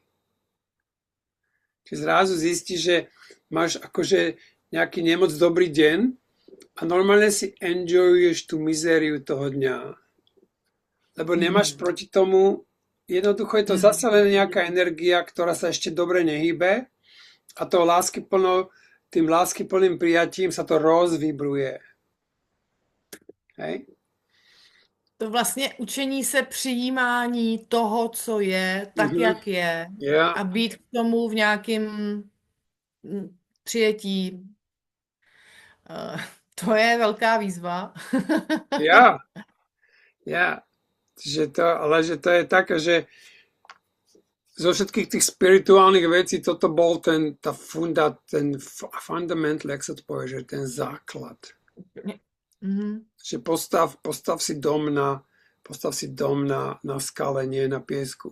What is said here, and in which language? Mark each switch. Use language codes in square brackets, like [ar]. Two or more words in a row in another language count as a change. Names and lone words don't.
[sk] Čiže zrazu zistíš, že máš akože nejaký nemoc dobrý deň a normálne si enjoyuješ tú mizériu toho dňa. Lebo nemáš Hmm. proti tomu, jednoducho je to Hmm. zase len nejaká energia, ktorá sa ešte dobre nehýbe a tým láskyplným prijatím sa to rozvibruje. Hej? [cs] To vlastně učení se přijímání toho, co je, tak, Mhm. jak je, [sk] Ja, [cs] a být k tomu v nějakém přijetí. Eh, To je velká výzva. [sk] ja, ja. Ale že to je také, že zo všetkých tých spirituálnych vecí toto bol ten fundamental, jak sa to povie, že ten základ. Mhm. Že postav si dom na skale, nie na piesku.